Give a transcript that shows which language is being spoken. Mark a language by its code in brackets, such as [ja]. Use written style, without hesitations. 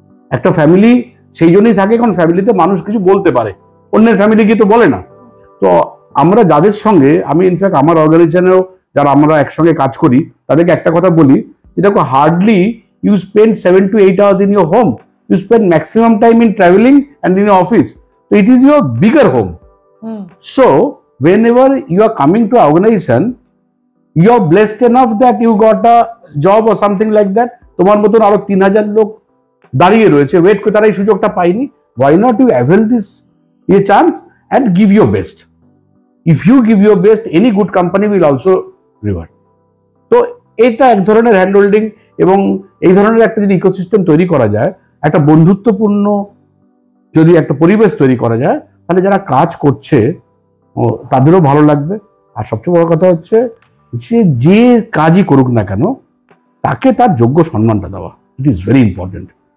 [bn] একটা ফ্যামিলি সেই জন্যই থাকে, কারণ ফ্যামিলিতে মানুষ কিছু বলতে পারে, অন্যের ফ্যামিলি গিয়ে তো বলে না। তো আমরা যাদের সঙ্গে, আমি ইনফ্যাক্ট আমার অর্গানাইজেশনেও যারা আমরা একসঙ্গে কাজ করি, তাদেরকে একটা কথা বলি, যে দেখো, [en] Hardly you spend 7 to 8 hours in your home. You spend maximum time in traveling and in your office. So it is your bigger home. So whenever you are coming to an organization, you are blessed enough that you got a job or something like that. [bn] তোমার মতন আরো 3000 লোক দাঁড়িয়ে রয়েছে, wait করে, তারা এই সুযোগটা পায়নি। [en] Why not you avail this a chance and give your best? If you give your best, any good company will also reward. [bn] তো এটা এক ধরনের হ্যান্ড হোল্ডিং, এবং এই ধরনের একটা যদি ইকোসিস্টেম তৈরি করা যায়, একটা বন্ধুত্বপূর্ণ যদি একটা পরিবেশ তৈরি করা যায়, তাহলে যারা কাজ করছে তাদেরও ভালো লাগবে। আর সবচেয়ে বড় কথা হচ্ছে যে কাজই করুক না কেন, তাকে তার যোগ্য সম্মানটা দেওয়া। [en] It is very important.